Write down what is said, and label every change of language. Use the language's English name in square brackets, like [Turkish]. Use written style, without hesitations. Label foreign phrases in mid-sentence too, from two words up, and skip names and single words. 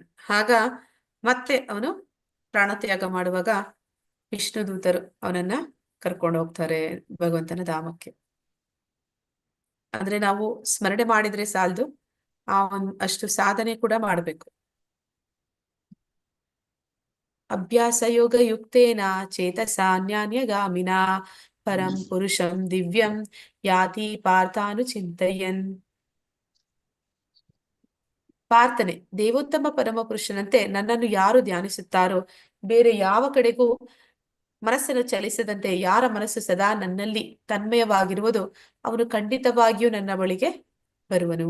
[Kannada] ಆಗ ಮತ್ತೆ ಅವನು ಪ್ರಾಣತ್ಯಾಗ ಮಾಡುವಾಗ ವಿಷ್ಣು ದೂತರು ಅವನನ್ನ ಕರ್ಕೊಂಡು ಹೋಗ್ತಾರೆ ಭಗವಂತನ ಧಾಮಕ್ಕೆ. ಅಂದ್ರೆ ನಾವು ಸ್ಮರಣೆ ಮಾಡಿದ್ರೆ ಸಾಲದು, ಅಷ್ಟು ಸಾಧನೆ ಕೂಡ ಮಾಡಬೇಕು. [Sanskrit] ಅಭ್ಯಾಸ ಯೋಗ ಯುಕ್ತೇನ ಚೇತಸ ನ್ಯಾನ್ಯಗಾಮಿನ ಪರಂ ಪುರುಷಂ ದಿವ್ಯಂ ಯಾತಿ ಪಾರ್ಥಾನು ಚಿಂತಯನ್. [Kannada] ಪ್ರಾರ್ಥನೆ, ದೇವೋತ್ತಮ ಪರಮ ಪುರುಷನಂತೆ ನನ್ನನ್ನು ಯಾರು ಧ್ಯಾನಿಸುತ್ತಾರೋ, ಬೇರೆ ಯಾವ ಕಡೆಗೂ ಮನಸ್ಸನ್ನು ಚಲಿಸದಂತೆ ಯಾರ ಮನಸ್ಸು ಸದಾ ನನ್ನಲ್ಲಿ ತನ್ಮಯವಾಗಿರುವುದು, ಅವನು ಖಂಡಿತವಾಗಿಯೂ ನನ್ನ ಬಳಿಗೆ ಬರುವನು.